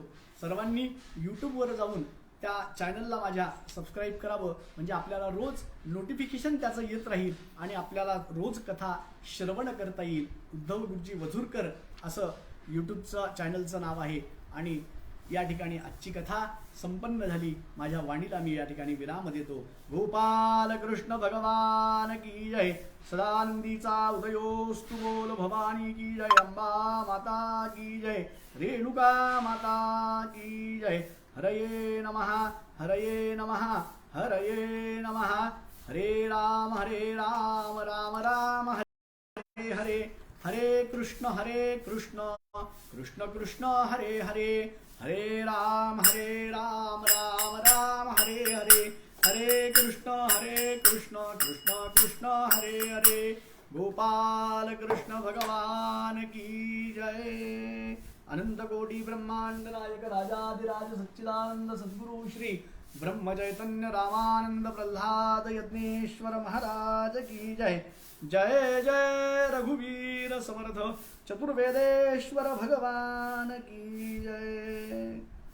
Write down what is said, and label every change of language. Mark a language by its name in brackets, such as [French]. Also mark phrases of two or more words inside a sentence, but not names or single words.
[Marathi] सर्वांनी यूट्यूबवर जाऊन त्या चॅनलला माझ्या सबस्क्राईब करावं, म्हणजे आपल्याला रोज नोटिफिकेशन त्याचं येत राहील आणि आपल्याला रोज कथा श्रवण करता येईल. उद्धव गुरुजी वझुरकर असं यूट्यूबचं चॅनलचं नाव आहे. आणि या ठिकाणी आजची कथा संपन्न झाली. माझ्या वाणीला मी या ठिकाणी विराम देतो. [Hindi] गोपाल कृष्ण भगवान की जय. [Marathi] सदानंदीचा उदयोस्तु [Hindi] बोल भवानी की जय. अंबा माता की जय. रेणुका माता की जय. [Sanskrit] हरये नमः, हरये नमः, हरये नमः. हरे राम राम राम हरे हरे. हरे कृष्ण कृष्ण कृष्ण हरे हरे. हरे राम राम राम हरे हरे. हरे कृष्ण कृष्ण कृष्ण हरे हरे. [Hindi] गोपाल कृष्ण भगवान की जय. अनंत कोटी ब्रह्मांड नायक राजाधिराज सच्चिदानंद सद्गुरु श्री ब्रह्म चैतन्य रामानंद प्रल्हाद यज्ञेश्वर महाराज की जय. जय जय रघुवीर समर्थ चतुर्वेदेश्वर भगवान की जय.